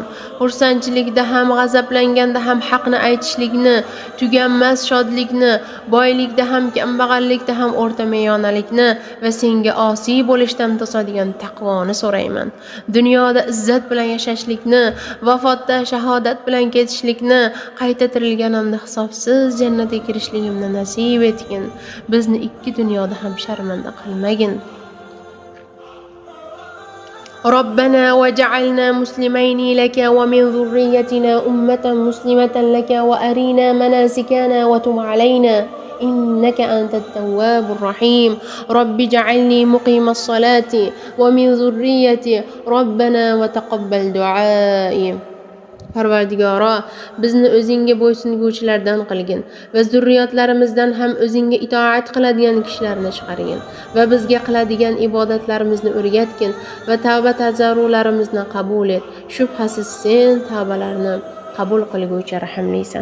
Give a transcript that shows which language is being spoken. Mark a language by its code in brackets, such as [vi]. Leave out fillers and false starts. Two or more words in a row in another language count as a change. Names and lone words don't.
[uz] Xursandchilikda ham, g'azablanganda ham haqni aytishlikni, tuganmas shodlikni, boylikda ham, kambag'allikda ham o'rta me'yonalikni va senga osiy bo'lishdan to'sadigan taqvoni so'rayman. Dunyoda izzat bilan yashashlikni, vafotda shahodat bilan ketishlikni, qayta tirilganimda hisobsiz jannatga kirishligimni nasib etgin. Bizni ikki dunyoda ham sharmanda qilmagin. [ar] ربنا وجعلنا مسلمين لك ومن ذريتنا أمة مسلمة لك وأرينا مناسكنا وتب علينا إنك أنت التواب الرحيم رب اجعلني مقيم الصلاة ومن ذريتي ربنا وتقبل دعائي. [uz] Parvardigoro, bizni o'zingga bo'ysunguvchilardan qilgin va zurriyotlarimizdan ham o'zingga itoat qiladigan kishilarni chiqargin va bizga qiladigan ibodatlarimizni o'rgatgin va tavba tazarrularimizni qabul et. Shubhasiz sen tavbalarni qabul qilguvchi rahimlisan.